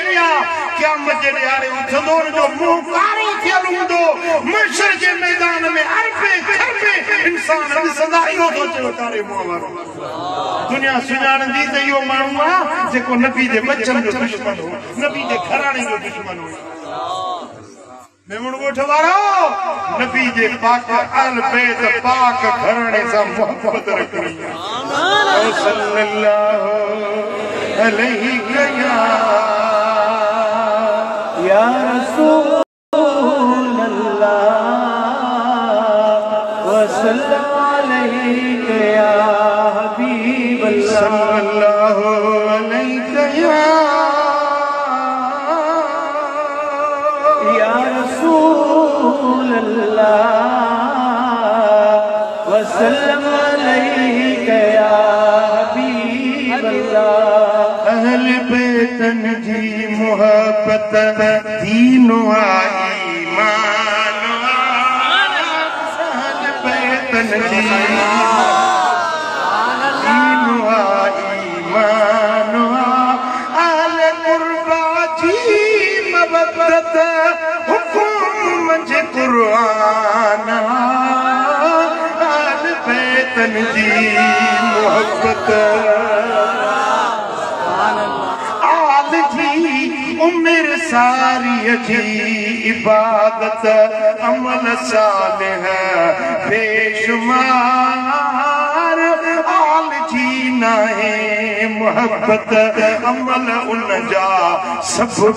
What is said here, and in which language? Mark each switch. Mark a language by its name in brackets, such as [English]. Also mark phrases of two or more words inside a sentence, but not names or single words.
[Sindhi] आहे क़यामत जे ॾियारे उथंदो उन जो मुंहुं कारो थियल हूंदो महशर जे मैदान में अरबे खरबे इंसान ॾिसंदा इहो थो चए कारे मुंहं वारो दुनिया सुञाणंदी त इहो माण्हू आहे जेको नबी जे बच्चन जो दुश्मन हो नबी जे घराणे जो दुश्मन हो मेमण ॻोठ वारो नबी जे पाक अहल बैत पाक घराणे सां मोहब्बत रखणी [Arabic] آمين صلى الله عليه يا رسول الله و صلى الله عليه يا حبيب الله صلى الله عليه يا رسول الله وسلم عليه يا حبيب الله [Sindhi] अहल बैतन जी मोहब्बत दीन व ईमान अहल बैतन जी दीन व ईमान अहल कुर्बा जी मबदत कुरान आल बैतन जी मोहब्बत आल जी उम्र सारी जी इबादत अमल सालिह बेशुमार आल जी नाहे मोहब्बत अमल उन जा सब